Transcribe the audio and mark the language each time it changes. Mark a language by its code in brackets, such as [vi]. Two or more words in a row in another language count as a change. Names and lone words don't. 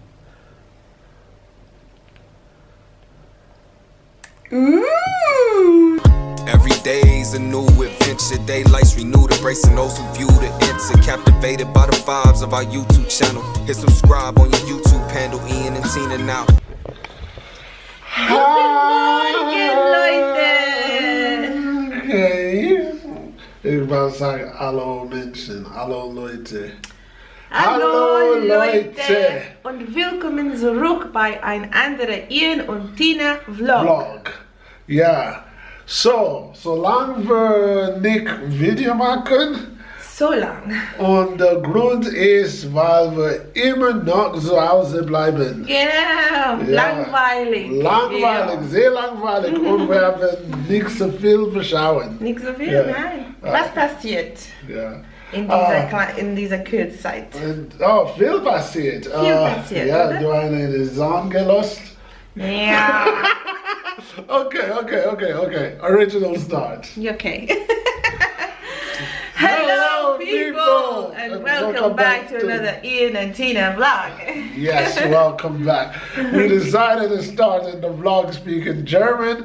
[en] Ooh. Every day's a new adventure. Daylights renewed, embracing those who view the enter. Captivated by the vibes of our YouTube channel. Hit subscribe on your YouTube handle, Ian and Tina now. Okay. [nl] Ik wou zeggen hallo mensen, [de] hallo Leute. Hallo Leute und willkommen zurück bei ein anderer Ian und Tina Vlog. Ja, solange wir nicht Video machen. So lang. Und der Grund ist, weil wir immer noch zu Hause bleiben. Genau, Ja. langweilig. Langweilig, Ja. sehr langweilig und wir haben nicht so viel beschauen. Nicht so viel, Ja. nein. Was passiert Ja. in dieser Kurzzeit? Oh, viel passiert. Viel passiert, ja, oder? du hast eine Song gelost. Ja. [en] Okay. Original start. Okay. Hello people and welcome back to another Ian and Tina vlog. Yes, welcome back. We decided to start in the vlog speaking German.